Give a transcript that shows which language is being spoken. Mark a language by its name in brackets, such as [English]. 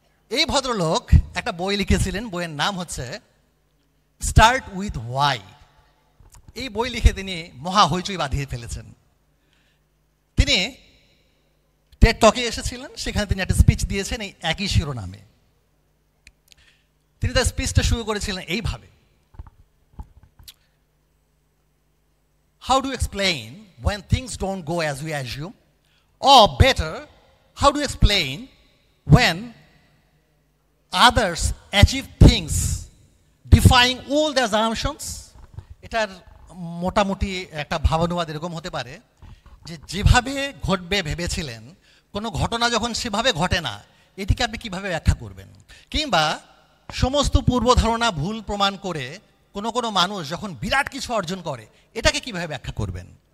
[Bangla] এই ভদ্রলোক একটা বই লিখেছিলেন, বইয়ের নাম হচ্ছে স্টার্ট উইথ ওয়াই। এই বই লিখে তিনি মহা হইচই বাঁধিয়ে ফেলেছেন। তিনি টেড টকে এসেছিলেন, সেখানে তিনি একটা স্পিচ দিয়েছেন এই একই শিরোনামে। তিনি তার স্পিচটা শুরু করেছিলেন এইভাবে: [English] How do you explain when things don't go as we assume? Or better, how do you explain when others achieve things defying all the assumptions? [Bangla] এটার মোটামুটি একটা ভাবানুবাদ এরকম হতে পারে যে যেভাবে ঘটবে ভেবেছিলেন কোনো ঘটনা যখন সেভাবে ঘটে না, এটিকে আপনি কিভাবে ব্যাখ্যা করবেন? কিংবা সমস্ত পূর্ব ধারণা ভুল প্রমাণ করে কোনো কোনো মানুষ যখন বিরাট কিছু অর্জন করে, এটাকে কিভাবে ব্যাখ্যা করবেন?